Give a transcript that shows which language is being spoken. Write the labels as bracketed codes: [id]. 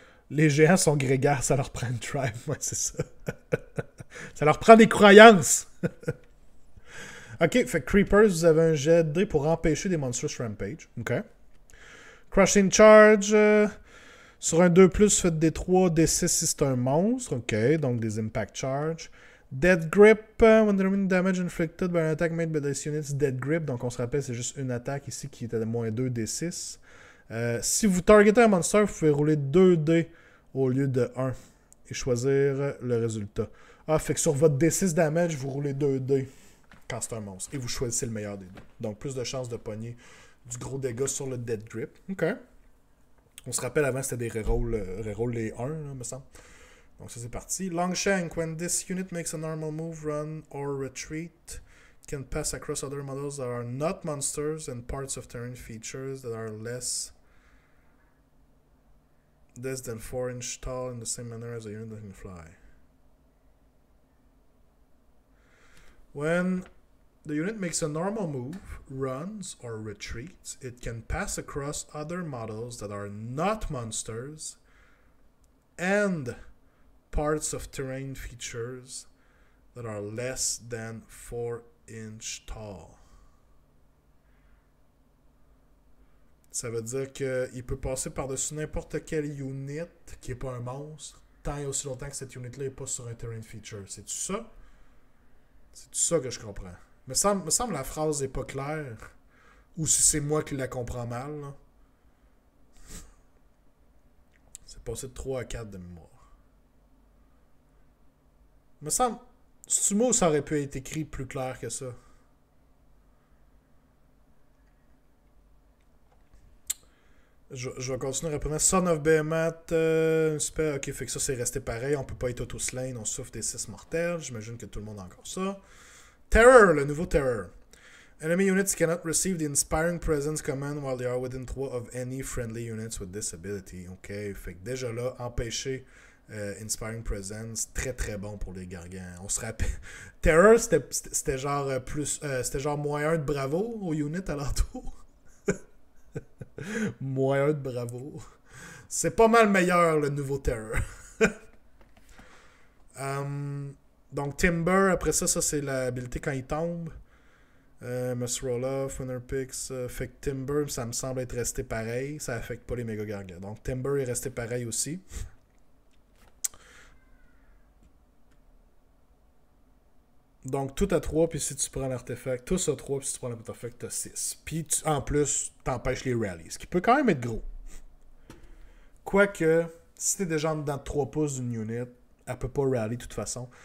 [fr] Les géants sont grégaires, ça leur prend une tribe. Ouais, c'est ça. Ça leur prend des croyances. Ok, fait que Creepers, vous avez un jet de dés pour empêcher des Monstrous Rampage. Ok. Crushing Charge. Sur un 2+, faites des 3, des 6 si c'est un monstre. Ok, donc des Impact Charge. Dead Grip. [en] When the remaining damage inflicted by an attack made by this unit's Dead Grip. [fr] Donc on se rappelle, c'est juste une attaque ici qui était de moins 2 des 6. Si vous targetez un monster, vous pouvez rouler 2 dés au lieu de 1 et choisir le résultat. Ah, fait que sur votre D6 damage, vous roulez 2 dés quand c'est un monstre et vous choisissez le meilleur des deux. Donc plus de chances de pogner du gros dégât sur le Dead Grip. Ok. On se rappelle avant, c'était des reroll les 1, là, me semble. Donc ça c'est parti. [en] Longshank, when this unit makes a normal move, run or retreat, it can pass across other models that are not monsters and parts of terrain features that are less than 4 inch tall in the same manner as a unit that can fly. When the unit makes a normal move, runs, or retreats, it can pass across other models that are not monsters and parts of terrain features that are less than 4 inch tall. [fr] Ça veut dire qu'il peut passer par-dessus n'importe quelle unit qui n'est pas un monstre, tant et aussi longtemps que cette unit-là n'est pas sur un terrain feature. C'est-tu ça? C'est-tu ça que je comprends? Me semble la phrase n'est pas claire. Ou si c'est moi qui la comprends mal. Là. C'est passé de 3 à 4 de mémoire. Me semble... Ce mot, ça aurait pu être écrit plus clair que ça. Je vais continuer rapidement. Son of Behemoth, super. Ok, fait que ça, c'est resté pareil. On peut pas être auto-slain. On souffre des 6 mortels. J'imagine que tout le monde a encore ça. Terror, le nouveau Terror. [en] Enemy units cannot receive the Inspiring Presence command while they are within 3 of any friendly units with this ability. [fr] Ok, fait que déjà là, empêcher Inspiring Presence, très très bon pour les gargants. On se rappelle. Terror, c'était genre c'était genre -1 de bravo aux units alentour. -1 de bravo. C'est pas mal meilleur le nouveau Terror. Donc Timber, après ça c'est l'habilité quand il tombe. [en] Must roll off, winner picks. [fr] Fait que Timber, ça me semble être resté pareil. Ça affecte pas les méga gargants. Donc Timber est resté pareil aussi. Donc tout à 3, puis si tu prends l'artefact, tous à 3, puis si tu prends l'artefact, t'as 6. Puis en plus, t'empêches les rallies. Ce qui peut quand même être gros. Quoique, si t'es déjà dans 3 pouces d'une unit, elle peut pas rally de toute façon.